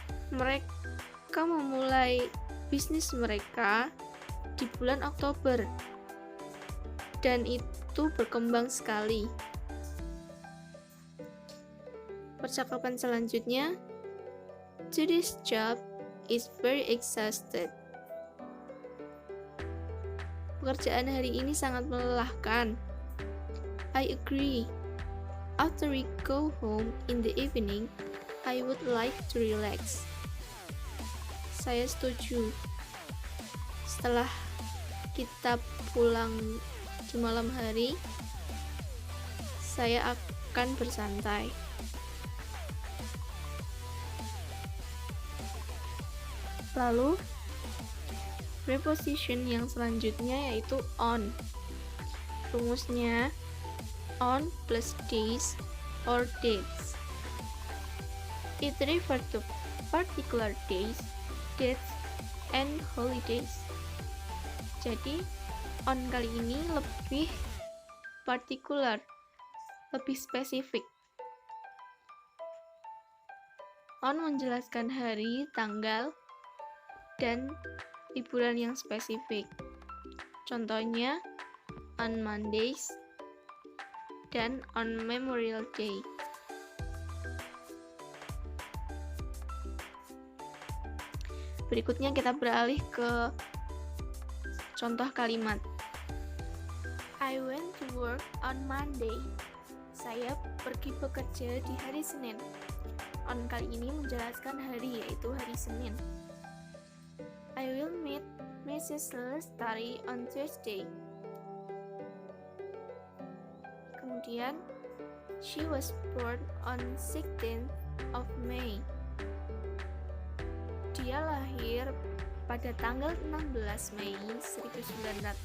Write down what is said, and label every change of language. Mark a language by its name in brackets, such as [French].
[Indonesian] Mereka memulai bisnis mereka di bulan Oktober dan itu berkembang sekali. Percakapan selanjutnya, [English] today's job is very exhausted. [Indonesian] Pekerjaan hari ini sangat melelahkan. [English] I agree. After we go home in the evening, I would like to relax. [Indonesian] Saya setuju. Setelah kita pulang di malam hari, saya akan bersantai. Lalu, preposition yang selanjutnya yaitu on. Rumusnya [English] on plus days or dates. It refers to particular days, dates, and holidays. [Indonesian] Jadi, On kali ini lebih particular, lebih spesifik. On menjelaskan hari, tanggal, dan liburan yang spesifik. Contohnya, [English] on Mondays [Indonesian] dan [English] on Memorial Day. [Indonesian] Berikutnya kita beralih ke contoh kalimat. [English] I went to work on Monday. [Indonesian] Saya pergi bekerja di hari Senin. On kali ini menjelaskan hari, yaitu hari Senin. [English] I will meet Mrs. Lestari on Thursday. [Indonesian] Kemudian, [English] she was born on 16th of May. [Indonesian] Dia lahir pada tanggal 16 Mei 1992.